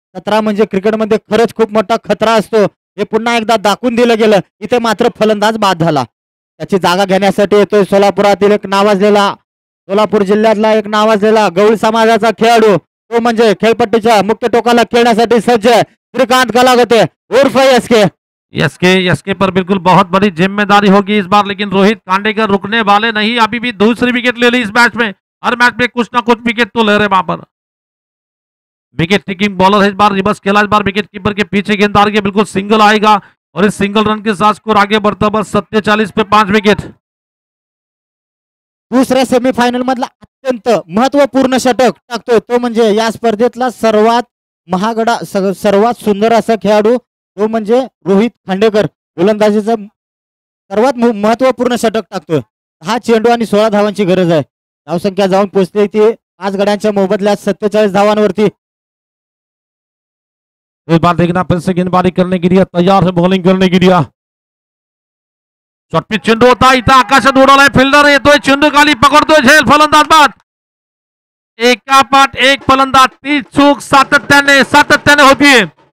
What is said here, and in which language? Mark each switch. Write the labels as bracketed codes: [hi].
[mr] 17 म्हणजे क्रिकेटमध्ये खरंच खूप मोठा खतरा असतो, हे पुन्हा एकदा दाखवून दिलं गेलं। इथे मात्र फलंदाज बाद झाला, त्याची जागा घेण्यासाठी येतोय सोलापुरातील एक नावाजलेला, सोलापूर जिल्ह्यातला एक नावाजलेला गवळी समाजाचा खेळाडू, तो म्हणजे खेळपट्टीच्या मुख्य टोकाला खेळण्यासाठी सज्ज श्रीकांत कलागते उर्फ एसके। [hi] एसके पर बिल्कुल बहुत बड़ी जिम्मेदारी होगी इस बार, लेकिन रोहित खांडेकर रुकने वाले नहीं। अभी भी दूसरी विकेट ले ली इस मैच में, हर मैच में कुछ ना कुछ विकेट तो ले रहे वहां पर। विकेट टेकिंग बॉलर है इस बार, रिवर्स खेला इस बार विकेट कीपर के पीछे गेंददार के बिल्कुल सिंगल आएगा और इस सिंगल रन के साथ स्कोर आगे बढ़ता बस 47 पे 5 विकेट। [mr] दुसऱ्या सेमीफायनल मधला अत्यंत महत्वपूर्ण षटक टाकतोय तो म्हणजे या स्पर्धेतला सर्वात महागडा सर्वात सुंदर असा खेळाडू, तो म्हणजे रोहित खांडेकर। गोलंदाजीचा सर्वात महत्वपूर्ण षटक टाकतोय। 10 चेंडू आणि 16 धावांची गरज आहे, धावसंख्या जाऊन पोहोचते ती 5 गड्यांच्या मोबदल्यात 47 धावांवरती। [hi] इस बार देखना फिर से गेंदबाजी करने के लिए तैयार है, बॉलिंग करने के लिए [mr] शॉर्ट पिच चेंडू होता, इथं आकाशात उडवलाय, फिल्डर येतोय, चेंडू खाली पकडतोय, झेल, फलंदाज बाद। एकापाठ एक फलंदाज, ती चूक सातत्याने होतीये।